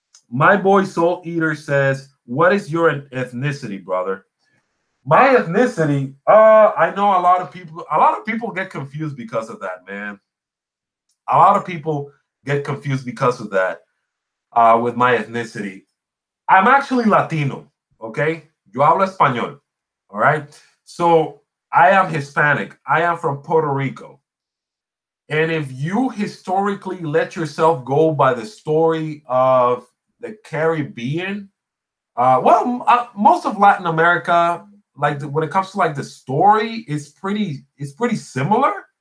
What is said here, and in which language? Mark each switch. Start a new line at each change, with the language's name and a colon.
English: My boy Soul Eater says, what is your ethnicity, brother? My ethnicity, I know a lot of people get confused because of that, man. A lot of people get confused because of that with my ethnicity. I'm actually Latino, okay?
Spanish: Yo hablo español,
English: all right? So I am Hispanic. I am from Puerto Rico. And if you historically let yourself go by the story of the Caribbean, most of Latin America, like when it comes to like the story, it's pretty similar.